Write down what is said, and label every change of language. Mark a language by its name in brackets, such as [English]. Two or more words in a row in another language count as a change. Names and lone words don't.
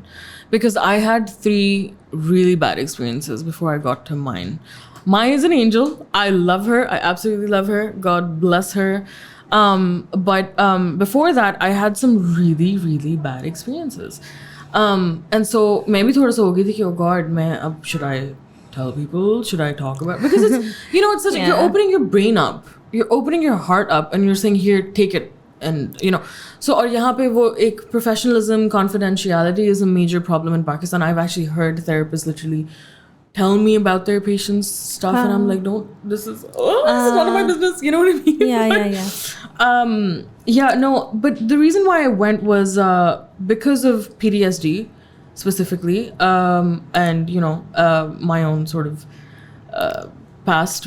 [English] Because I had 3 really bad experiences before I got to mine. Maya is an angel. I love her. I absolutely love her. God bless her. But before that, I had some really, really bad experiences. And so maybe [Urdu] تھوڑا سا ہو گئی تھی کہ, [English] oh God, should I tell people? Should I talk about it? Because it's, it's such, you're opening your brain up. You're opening your heart up, and you're saying, here, take it. And, so [Urdu] اور یہاں پہ وہ ایک [English] professionalism, confidentiality is a major problem in Pakistan. I've actually heard therapists literally tell me about their patients stuff, and I'm like, this is none of my business. You know what I mean? Yeah. But the reason why I went was because of PTSD specifically, and my own sort of past.